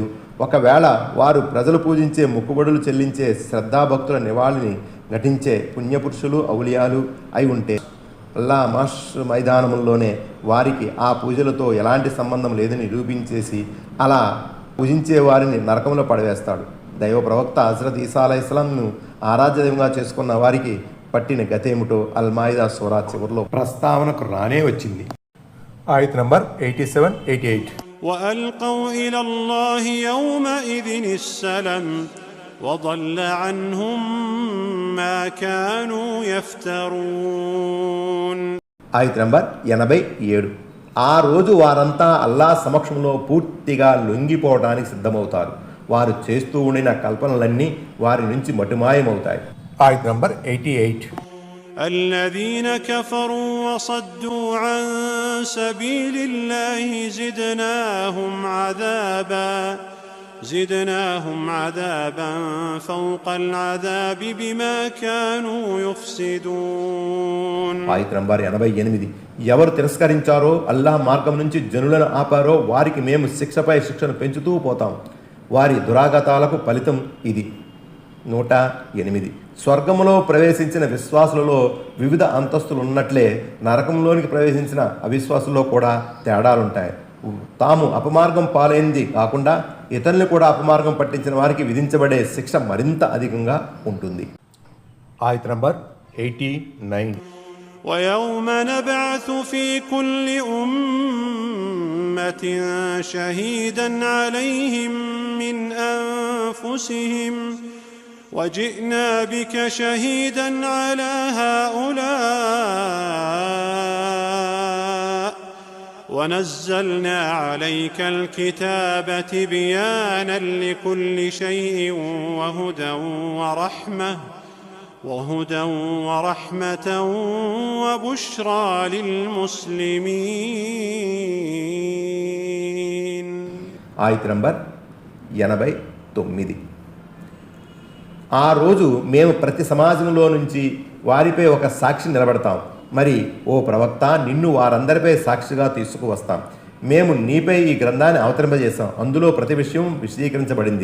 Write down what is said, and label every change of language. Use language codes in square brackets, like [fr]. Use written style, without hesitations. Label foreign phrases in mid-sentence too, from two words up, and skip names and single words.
[te] ఒకవేళ వారు ప్రజలు పూజించే మొక్కుబడులు చెల్లించే శ్రద్ధాభక్తుల నివాళిని ఘటించే పుణ్యపురుషులు ఔలియాలు అయి ఉంటే అల్లా మహ్షర్ మైదానంలోనే వారికి ఆ పూజలతో ఎలాంటి సంబంధం లేదని నిరూపించేసి అలా పూజించే వారిని నరకంలో పడవేస్తాడు. దైవ ప్రవక్త హజరత్ ఈసా అలైహిస్సలాంను ఆరాధ్య దైవంగా చేసుకున్న వారికి పట్టిన గతేమిటో అల్-మాయిదా సూరా చివరిలో ప్రస్తావనకు రానే వచ్చింది. ఆయత్ నంబర్ 87, 88. [ar] وألقوا إلى الله يومئذ السلم وضل عنهم ما كانوا يفترون. [te] ఆయత్ నంబర్ 87. ఆ రోజు వారంతా అల్లా సమక్షంలో పూర్తిగా లొంగిపోవడానికి సిద్ధమవుతారు. వారు చేస్తూ ఉండిన కల్పనలన్నీ వారి నుంచి మటుమాయమవుతాయి. ఆయత్ నంబర్ 88. [ar] الذين كفروا وصدوا عن سبيل الله زدناهم عذابا فوق العذاب بما كانوا يفسدون. [te] ఆయత్ నంబర్ 88. ఎవరు తిరస్కరించారో అల్లాహ్ మార్గం నుంచి జనులను ఆపారో వారికి మేము శిక్షపై శిక్షను పెంచుతూ పోతాం. వారి దురాగతాలకు ఫలితం ఇది. 108. స్వర్గములో ప్రవేశించిన విశ్వాసులలో వివిధ అంతస్తులు ఉన్నట్లే నరకంలోనికి ప్రవేశించిన అవిశ్వాసుల్లో కూడా తేడాలుంటాయి. తాము అపమార్గం పాలైంది కాకుండా ఇతరులు కూడా అపమార్గం పట్టించిన వారికి విధించబడే శిక్ష మరింత అధికంగా ఉంటుంది. ఆయత్ నంబర్ 89. [ar] ويوم نبعث في كل أمة شهيدا عليهم من أنفسهم وجئنا بك شهيدا على هؤلاء ونزلنا عليك الكتاب تبيانا لكل شيء وهدى ورحمة وبشرى للمسلمين. [te] ఆయత్ నంబర్ 89. ఆ రోజు మేము ప్రతి సమాజంలో నుంచి వారిపై ఒక సాక్షి నిలబెడతాం. మరి ఓ ప్రవక్త, నిన్ను వారందరిపై సాక్షిగా తీసుకువస్తాం. మేము నీపై ఈ గ్రంథాన్ని అవతరింపజేశాం. అందులో ప్రతి విషయం విశదీకరించబడింది.